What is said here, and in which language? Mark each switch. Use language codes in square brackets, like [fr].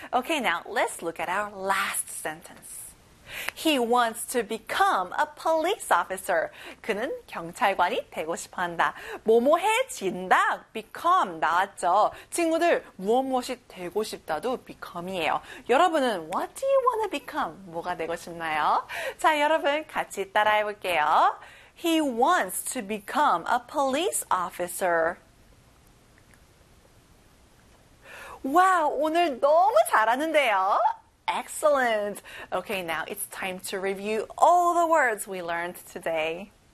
[en] Okay, now let's look at our last sentence. He wants to become a police officer. [ko] 그는 경찰관이 되고 싶어 한다. 뭐뭐해진다. become 나왔죠. 친구들, 무엇무엇이 되고 싶다도 become이에요. 여러분은 [en] what do you want to become? [ko] 뭐가 되고 싶나요? 자, 여러분 같이 따라해 볼게요. [en] He wants to become a police officer. [ko] 와, 오늘 너무 잘하는데요? [en] Excellent. Okay, now it's time to review all the words we learned today.